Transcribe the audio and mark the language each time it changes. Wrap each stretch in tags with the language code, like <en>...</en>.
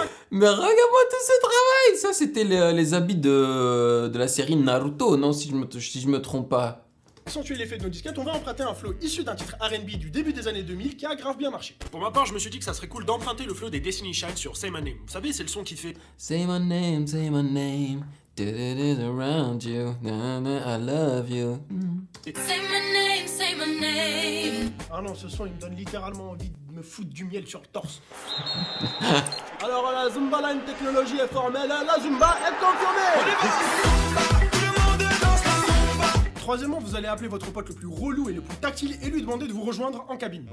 <fr>Mais regarde-moi tout ce travail! Ça, c'était les habits de la série Naruto, non? Si je me trompe pas. Accentuer l'effet de nos disquettes, on va emprunter un flow issu d'un titre R&B du début des années 2000 qui a grave bien marché. Pour ma part, je me suis dit que ça serait cool d'emprunter le flow des Destiny Child sur Say My Name. Vous savez, c'est le son qui fait</fr> <en>Say my name, around you, I love you. Say my name.</en> <fr>Ah non, ce son il me donne littéralement envie de me foutre du miel sur le torse. Alors la Zumba là, une technologie est formelle, la Zumba est confirmée. Troisièmement, vous allez appeler votre pote le plus relou et le plus tactile et lui demander de vous rejoindre en cabine.</fr>